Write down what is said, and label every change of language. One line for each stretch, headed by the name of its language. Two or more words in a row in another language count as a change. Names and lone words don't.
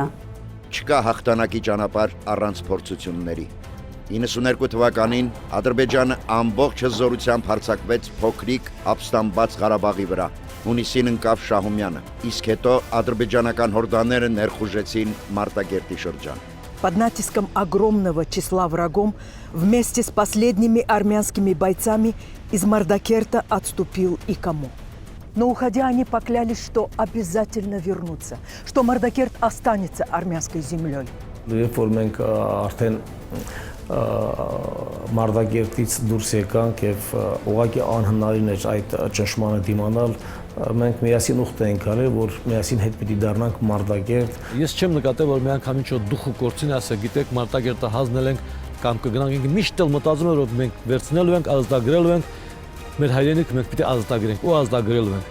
Armenian: Չկա հաղթանակի ճանապարհ առանց փորձությունների։ 92 թվականին Ադրբեջանը ամբողջ հզորությամբ հարձակվեց փոքրիկ ապստամբած Ղարաբաղի вրա։ Հունիսին ընկավ Շահումյանը, իսկ հետո ադրբեջանական հորդաները ներխուժեցին Մարտակերտի շրջան։
Russian: Под натиском огромного числа врагов вместе с последними армянскими бойцами из Мардакерта отступил и Камо. Но уходя, они поклялись, что обязательно вернутся, что Мардакерт останется армянской землей.
Armenian: Երբ որ մենք արդեն Մարտակերտից դուրս եկանք եւ ուղղակի անհնարին էր այդ ճնշմանը դիմանալ, մենք միասին ուխտ ենք արել, որ միասին հետ պիտի դառնանք Մարտակերտ։ Ես չեմ նկատել, որ մի անգամ ինչ-որ դուխը կորցին ասա, գիտեք, Մարտակերտը հանձնել ենք կամ կգնանք, ինքը միշտ էլ մտածում էր, որ մենք վերցնելու ենք, ազատագրելու ենք մեր հայրենիքը, մենք պիտի ազատագրենք ու ազատագրելու ենք։